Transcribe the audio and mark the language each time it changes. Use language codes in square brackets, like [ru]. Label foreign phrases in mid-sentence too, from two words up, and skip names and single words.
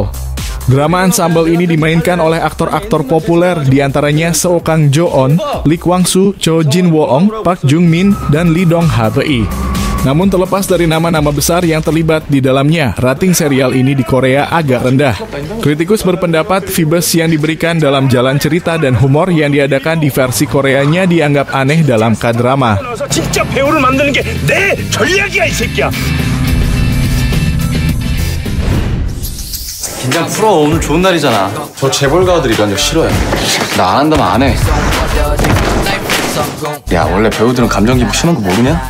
[id] Drama ensemble ini dimainkan oleh aktor-aktor populer, diantaranya Seo Kang Jo-on, Lee Kwang-soo, Cho Jin-woong, Park Jung-min, dan Lee Dong-ha-bei. Namun terlepas dari nama-nama besar yang terlibat di dalamnya, rating serial ini di Korea agak rendah. Kritikus berpendapat Vibes yang diberikan dalam jalan cerita dan humor yang diadakan di versi Koreanya dianggap aneh dalam K-drama. [ko] 진짜 배우를 만드는 게 내 전략이야, 이 새끼야. 긴장 풀어. 오늘 좋은 날이잖아. 저 재벌가들이 면접 싫어해. 나 안 한다면 안 해. 야, 원래 배우들은 감정 기복 심한 거 모르냐?